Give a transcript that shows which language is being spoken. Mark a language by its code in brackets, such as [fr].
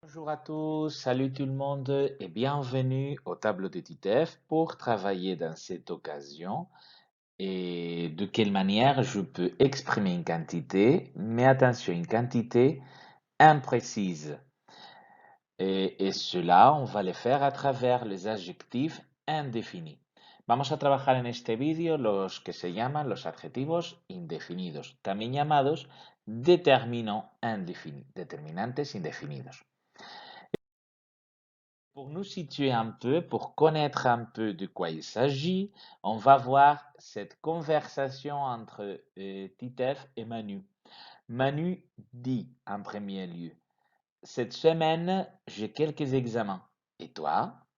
[fr] Bonjour à tous, salut tout le monde et bienvenue au tableau de TITEF pour travailler dans cette occasion et de quelle manière je peux exprimer une quantité, mais attention, une quantité imprécise. Et cela, on va le faire a travers les adjectifs indéfinis. [es] Vamos a trabajar en este vídeo los que se llaman los adjetivos indefinidos, también llamados determinantes indefinidos. [fr] Pour nous situer un peu, pour connaître un peu de quoi il s'agit, on va voir cette conversation entre Titeuf et Manu. Manu dit en premier lieu, cette semaine, j'ai quelques examens. Et toi?